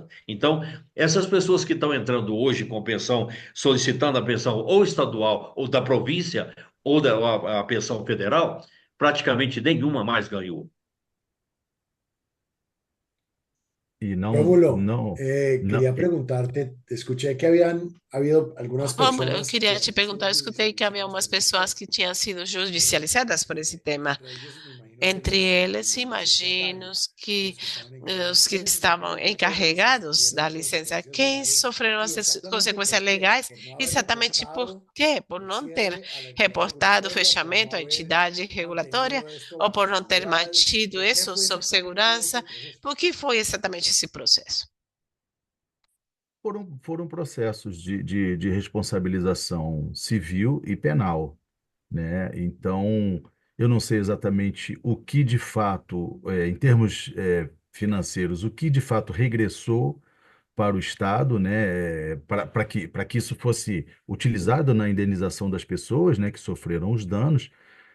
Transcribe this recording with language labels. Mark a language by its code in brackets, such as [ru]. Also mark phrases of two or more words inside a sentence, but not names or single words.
[pt] Então, essas pessoas que estão entrando hoje com pensão, solicitando a pensão ou estadual, ou da província, ou a pensão federal, praticamente nenhuma mais ganhou. e não, [es] Rómulo, [pt] não, não, [es] quería preguntarte, escuché que habían habido algunas [pt] Rômulo, eu [es] personas que [pt] queria te [es] habían [pt] perguntar, [es] sido [pt] eu escutei que havia umas [es] judicializadas por [pt] pessoas [es] ese [pt] que [es] tema. [pt] tinham sido judicializadas por esse tema. [es] Entre ellos me imagino que [pt] Entre eles, imagino que [es] los que estaban [pt] os [es] encargados [pt] que [es] de ese [pt] estavam [es] tema y todos los que [pt] encarregados da [es] sufrieron [pt] licença, [es] consecuencias [pt] quem [es] legales. [pt] sofreram [es] ¿Y [pt] as [es] exactamente [pt] consequências [es] por qué? [pt] legais, [es] Por no haber [pt] exatamente por [es] reportado [pt] quê? Por [es] el [pt] não ter [es] cierre a la entidad [pt] reportado o [es] regulatoria, por no [pt] fechamento à [es] haber [pt] entidade regulatória, [es] mantenido esto [pt] ou [es] bajo [pt] por não ter [es] seguridad. [pt] mantido [es] ¿Por qué [pt] isso [es] fue [pt] sob [es] exactamente ese [pt] segurança. [es] proceso? [pt] Por que foi exatamente esse processo? foram processos de responsabilização civil e penal, né? Então, eu não sei exatamente o que de fato, em termos financeiros, o que de fato regressou para o Estado, né, para que isso fosse utilizado na indenização das pessoas, né, que sofreram os danos, né?